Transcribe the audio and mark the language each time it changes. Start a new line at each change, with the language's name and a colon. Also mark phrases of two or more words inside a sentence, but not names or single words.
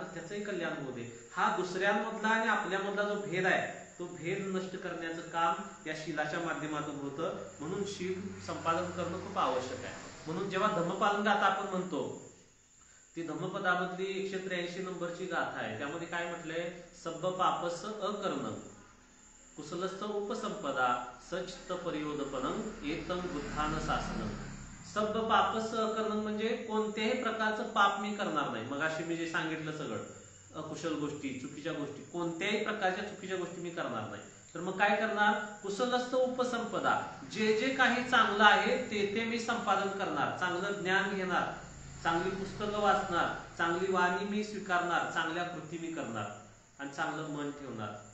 Marathi: तर त्याचंही कल्याण होऊ दे. हा दुसऱ्यांमधला आणि आपल्यामधला जो भेद आहे, तो भेद नष्ट करण्याचं काम या शीलाच्या माध्यमातून होतं. म्हणून शील संपादन करणं खूप आवश्यक आहे. म्हणून जेव्हा धम्मपालन गाथा आपण म्हणतो, ती धम्मपदामधली 183 नंबरची गाथा आहे. त्यामध्ये काय म्हटलंय,
Pali: सब्ब पापस अकरणं कुशलस्थ उपसंपदा सचित्त परियोदपनं एतं बुद्धान शासनं. सब्ब पापस अकरणं
Marathi: म्हणजे कोणत्याही प्रकारचं पाप मी करणार नाही. मगाशी मी जे सांगितलं सगळं, अकुशल गोष्टी, चुकीच्या गोष्टी, कोणत्याही प्रकारच्या चुकीच्या गोष्टी मी करणार नाही. तर मग काय करणार,
Pali: कुशलस्थ उपसंपदा,
Marathi: जे जे काही चांगलं आहे ते मी संपादन करणार, चांगलं ज्ञान घेणार, चांगली पुस्तकं वाचणार, चांगली वाणी मी स्वीकारणार, चांगल्या कृती मी करणार आणि चांगलं मन ठेवणार.